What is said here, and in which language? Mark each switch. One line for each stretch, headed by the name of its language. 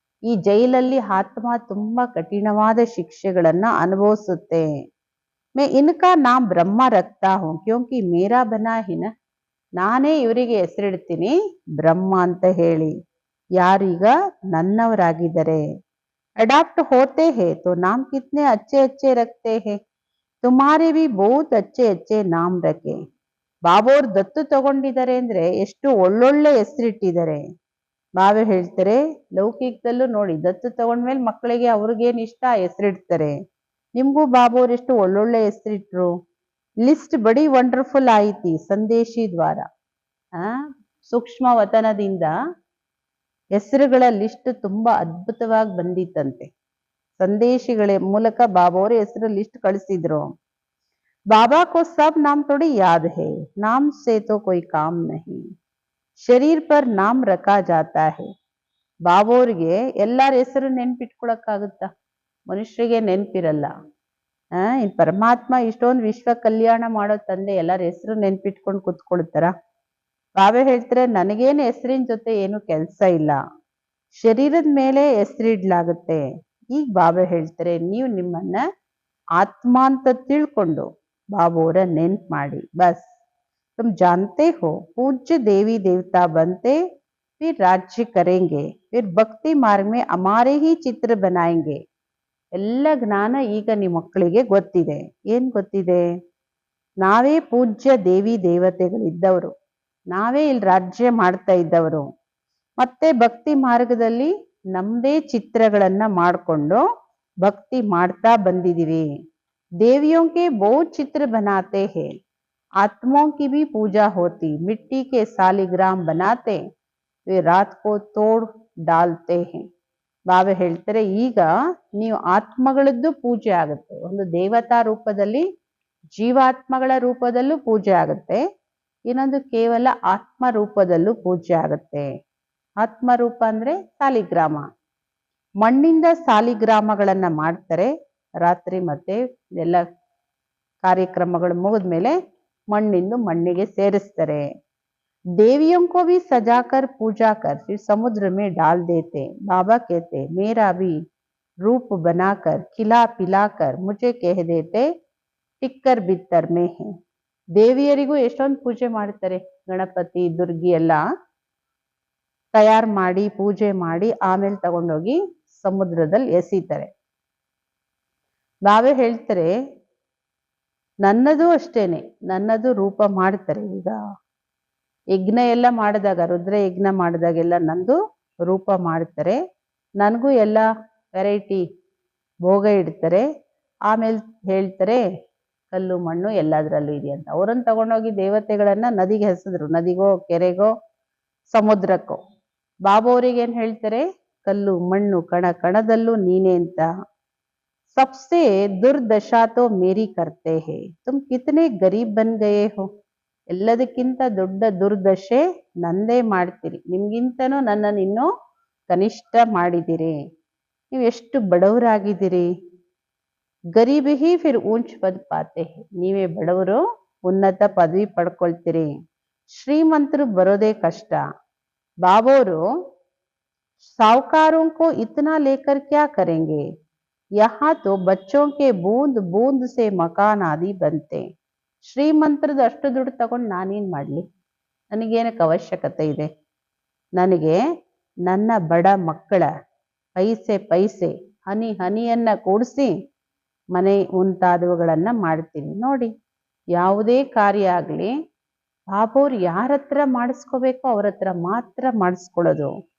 Kannada: ಈ ಜೈಲಲ್ಲಿ ಆತ್ಮ ತುಂಬಾ ಕಠಿಣವಾದ ಶಿಕ್ಷೆಗಳನ್ನ ಅನುಭವಿಸುತ್ತೆ.
Hindi: ಮೇ ಇನ್ಕಾ ನಾಮ್ ಬ್ರಹ್ಮ ರಕ್ತಾ ಹೂಂ ಕ್ಯೋಂಕಿ ಮೇರಾ ಬನಾ ಹಿನ.
Kannada: ನಾನೇ ಇವರಿಗೆ ಹೆಸರಿಡ್ತೀನಿ ಬ್ರಹ್ಮ ಅಂತ ಹೇಳಿ. ಯಾರೀಗ ನನ್ನವರಾಗಿದ್ದಾರೆ.
Hindi: अडॉप्ट होते हैं तो नाम कितने अच्छे अच्छे रखते हैं, तुम्हारे भी बहुत अच्छे अच्छे नाम रखे.
Kannada: ಬಾಬಾ ಅವ್ರು ದತ್ತು ತಗೊಂಡಿದ್ದಾರೆ ಅಂದ್ರೆ ಎಷ್ಟು ಒಳ್ಳೊಳ್ಳೆ ಹೆಸರಿಟ್ಟಿದ್ದಾರೆ. ಬಾಬಾ ಹೇಳ್ತಾರೆ ಲೌಕಿಕದಲ್ಲೂ ನೋಡಿ, ದತ್ತು ತಗೊಂಡ್ಮೇಲೆ ಮಕ್ಕಳಿಗೆ ಅವ್ರಿಗೇನ್ ಇಷ್ಟ ಹೆಸರಿಡ್ತಾರೆ. ನಿಮ್ಗೂ ಬಾಬಾ ಅವ್ರು ಎಷ್ಟು ಒಳ್ಳೊಳ್ಳೆ ಹೆಸರಿಟ್ರು.
Hindi: ಲಿಸ್ಟ್ ಬಡಿ ವಂಡರ್ಫುಲ್ ಆಯ್ತಿ ಸಂದೇಶಿ ದ್ವಾರ.
Kannada: ಸೂಕ್ಷ್ಮ ವತನದಿಂದ ಹೆಸರುಗಳ ಲಿಸ್ಟ್ ತುಂಬಾ ಅದ್ಭುತವಾಗಿ ಬಂದಿತ್ತಂತೆ. ಸಂದೇಶಗಳ ಮೂಲಕ ಬಾಬಾ ಅವರು ಹೆಸರು ಲಿಸ್ಟ್ ಕಳಿಸಿದ್ರು.
Hindi: बाबा को सब नाम थोड़ी याद है, नाम से तो कोई काम नहीं, ಶರೀರ್ ಪರ್ ನಾಮ್ ರಖಾ ಜಾತಾ ಹೈ.
Kannada: ಬಾಬೋರ್ಗೆ ಎಲ್ಲಾರ ಹೆಸರು ನೆನ್ಪಿಟ್ಕೊಳಕ್ಕಾಗುತ್ತಾ? ಮನುಷ್ಯರಿಗೆ ನೆನ್ಪಿರಲ್ಲ. ಇನ್ ಪರಮಾತ್ಮ ಇಷ್ಟೊಂದು ವಿಶ್ವ ಕಲ್ಯಾಣ ಮಾಡೋ ತಂದೆ ಎಲ್ಲಾರ ಹೆಸರು ನೆನ್ಪಿಟ್ಕೊಂಡು ಕುತ್ಕೊಳ್ತಾರ? ಬಾಬಾ ಹೇಳ್ತಾರೆ, ನನಗೇನು ಹೆಸರಿನ ಜೊತೆ ಏನು ಕೆಲಸ ಇಲ್ಲ, ಶರೀರದ ಮೇಲೆ ಹೆಸರಿಡ್ಲಾಗುತ್ತೆ. ಈಗ ಬಾಬಾ ಹೇಳ್ತಾರೆ, ನೀವು ನಿಮ್ಮನ್ನ ಆತ್ಮ ಅಂತ ತಿಳ್ಕೊಂಡು ಬಾಬೋರ ನೆನ್ಪು ಮಾಡಿ.
Hindi: ಬಸ್ तुम जानते हो पूज्य देवी देवता बनते, फिर राज्य करेंगे, फिर भक्ति मार्ग में हमारे ही चित्र बनाएंगे.
Kannada: ಎಲ್ಲ ಜ್ಞಾನ ಈಗ ನಿಮ್ಮ ಮಕ್ಕಳಿಗೆ ಗೊತ್ತಿದೆ. ಏನ್ ಗೊತ್ತಿದೆ? ನಾವೇ ಪೂಜ್ಯ ದೇವಿ ದೇವತೆಗಳಿದ್ದವರು, ನಾವೇ ಇಲ್ಲಿ ರಾಜ್ಯ ಮಾಡ್ತಾ ಇದ್ದವರು, ಮತ್ತೆ ಭಕ್ತಿ ಮಾರ್ಗದಲ್ಲಿ ನಮ್ದೇ ಚಿತ್ರಗಳನ್ನ ಮಾಡಿಕೊಂಡು ಭಕ್ತಿ ಮಾಡ್ತಾ ಬಂದಿದೀವಿ.
Hindi: देवियों के बहुत चित्र बनाते हैं, आत्माओं की भी पूजा होती, मिट्टी के सालिग्राम बनाते, वे रात को तोड़ डालते हैं.
Kannada: ಬಾಬಾ ಹೇಳ್ತಾರೆ, ಈಗ ನೀವು ಆತ್ಮಗಳದ್ದು ಪೂಜೆ ಆಗುತ್ತೆ. ಒಂದು ದೇವತಾ ರೂಪದಲ್ಲಿ, ಜೀವಾತ್ಮಗಳ ರೂಪದಲ್ಲೂ ಪೂಜೆ ಆಗುತ್ತೆ, ಇನ್ನೊಂದು ಕೇವಲ ಆತ್ಮ ರೂಪದಲ್ಲೂ ಪೂಜೆ ಆಗುತ್ತೆ. ಆತ್ಮ ರೂಪ ಅಂದ್ರೆ ಸಾಲಿಗ್ರಾಮ, ಮಣ್ಣಿಂದ ಸಾಲಿಗ್ರಾಮಗಳನ್ನ ಮಾಡ್ತಾರೆ. ರಾತ್ರಿ ಮತ್ತೆ ಎಲ್ಲ ಕಾರ್ಯಕ್ರಮಗಳು ಮುಗಿದ್ಮೇಲೆ ಮಣ್ಣಿಂದು ಮಣ್ಣಿಗೆ ಸೇರಿಸ್ತಾರೆ.
Hindi: देवियों को भी सजाकर पूजा कर फिर समुद्र में डाल देते. बाबा कहते, मेरा भी रूप बनाकर खिला पिलाकर मुझे कह देते टिक्कर बित्तर में है.
Kannada: ದೇವಿಯರಿಗೂ ಎಷ್ಟೊಂದು ಪೂಜೆ ಮಾಡ್ತಾರೆ. ಗಣಪತಿ ದುರ್ಗಿ ಎಲ್ಲ ತಯಾರು ಮಾಡಿ ಪೂಜೆ ಮಾಡಿ ಆಮೇಲೆ ತಗೊಂಡೋಗಿ ಸಮುದ್ರದಲ್ಲಿ ಎಸಿತಾರೆ. ಬಾಬಾ ಹೇಳ್ತಾರೆ, ನನ್ನದು ಅಷ್ಟೇನೆ, ನನ್ನದು ರೂಪ ಮಾಡ್ತಾರೆ. ಈಗ ಯಜ್ಞ ಎಲ್ಲ ಮಾಡಿದಾಗ, ರುದ್ರ ಯಜ್ಞ ಮಾಡಿದಾಗೆಲ್ಲ ನಂದು ರೂಪ ಮಾಡ್ತಾರೆ. ನನಗೂ ಎಲ್ಲ ವೆರೈಟಿ ಭೋಗ ಇಡ್ತಾರೆ. ಆಮೇಲೆ ಹೇಳ್ತಾರೆ ಕಲ್ಲು ಮಣ್ಣು ಎಲ್ಲದರಲ್ಲೂ ಇದೆ ಅಂತ. ಅವರನ್ನು ತಗೊಂಡೋಗಿ ದೇವತೆಗಳನ್ನ ನದಿಗೆ ಹೆಸದ್ರು, ನದಿಗೋ ಕೆರೆಗೋ ಸಮುದ್ರಕ್ಕೋ. ಬಾಬಾ ಅವ್ರಿಗೆ ಏನ್ ಹೇಳ್ತಾರೆ? ಕಲ್ಲು ಮಣ್ಣು ಕಣ ಕಣದಲ್ಲೂ ನೀನೆ ಅಂತ.
Hindi: सबसे दुर्दशा तो मेरी करते हैं, तुम कितने गरीब बन गए हो.
Kannada: ಎಲ್ಲದಕ್ಕಿಂತ ದೊಡ್ಡ ದುರ್ದಶೆ ನಂದೇ ಮಾಡ್ತೀರಿ, ನಿಮ್ಗಿಂತನೂ ನನ್ನನ್ನು ಇನ್ನೂ ಕನಿಷ್ಠ ಮಾಡಿದಿರಿ. ನೀವು ಎಷ್ಟು ಬಡವರಾಗಿದ್ದೀರಿ.
Hindi: ಗರೀಬ್ ಹಿ ಫಿರ್ ಊಂಚ್ ಪದ್ ಪಾತೆ ಹೈ,
Kannada: ನೀವೇ ಬಡವರು ಉನ್ನತ ಪದವಿ ಪಡ್ಕೊಳ್ತೀರಿ. ಶ್ರೀಮಂತರು ಬರೋದೇ ಕಷ್ಟ.
Hindi: ಬಾಬೋರು ಸಾಹುಕಾರೋं को इतना लेकर क्या करेंगे, यहाँ तो बच्चों के बूंद बूंद से मकान आदि बनते.
Kannada: ಶ್ರೀಮಂತರದ್ದು ಅಷ್ಟು ದುಡ್ಡು ತಗೊಂಡು ನಾನೇನ್ ಮಾಡ್ಲಿ? ನನಗೇನಕ್ಕೆ ಅವಶ್ಯಕತೆ ಇದೆ? ನನಗೆ ನನ್ನ ಬಡ ಮಕ್ಕಳ ಪೈಸೆ ಪೈಸೆ ಹನಿ ಹನಿಯನ್ನ ಕೂಡಿಸಿ ಮನೆ ಮುಂತಾದವುಗಳನ್ನ ಮಾಡ್ತೀನಿ. ನೋಡಿ, ಯಾವುದೇ ಕಾರ್ಯ ಆಗ್ಲಿ ಬಾಬೋರು ಯಾರ ಹತ್ರ ಮಾಡಿಸ್ಕೋಬೇಕೋ ಅವ್ರ ಹತ್ರ ಮಾತ್ರ ಮಾಡಿಸ್ಕೊಳ್ಳೋದು.